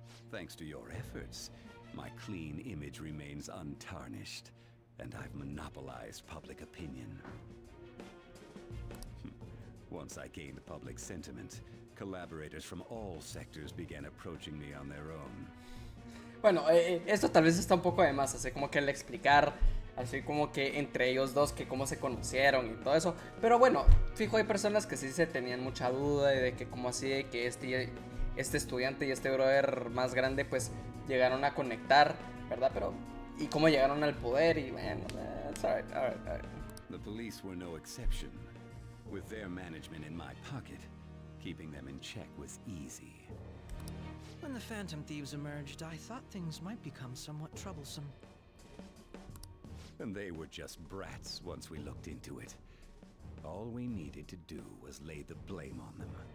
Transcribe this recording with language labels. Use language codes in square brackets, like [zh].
[en] Thanks to your efforts, my clean image remains untarnished, and I've monopolized public opinion. Once I gained public sentiment, collaborators from all sectors began approaching me on their own. [es] Bueno, esto tal vez está un poco de más, así como que el explicar, así como que entre ellos dos, que cómo se conocieron y todo eso. Pero bueno, fijo, hay personas que sí se tenían mucha duda de que cómo así, de que este estudiante y este brother más grande pues llegaron a conectar, ¿verdad? Pero, y cómo llegaron al poder y bueno, [en] it's alright. The police were no exception. With their management in my pocket, keeping them in check was easy. When the Phantom Thieves emerged, I thought things might become somewhat troublesome. And they were just brats once we looked into it. All we needed to do was lay the blame on them.